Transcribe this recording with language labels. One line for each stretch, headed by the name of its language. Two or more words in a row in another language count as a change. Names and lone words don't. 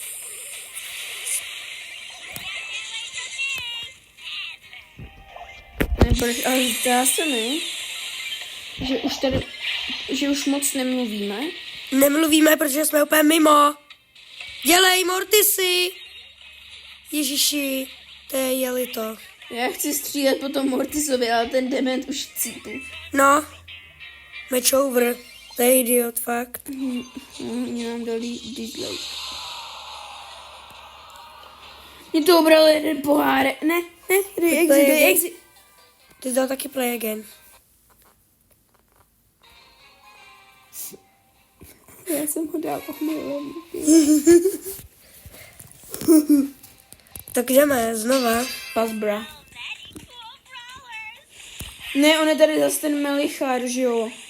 Czech: Ale zdá se mi, že už moc nemluvíme. Nemluvíme, protože jsme úplně mimo. Dělej, Mortisy! Ježiši, to je jelito. Já chci střílet po tom Mortisovi, ale ten dement už cípu. No,
English: match over.
Czech: To je idiot, fakt. Mě nám dali dislike. Mě to ubral jeden pohárek. Ne, dej exit. Ty jsi dal taky
English: play again.
Czech: Já jsem ho dal omylem. Tak jdeme, znova. Pasbra. Ne, on je tady zase ten Melichar, že jo?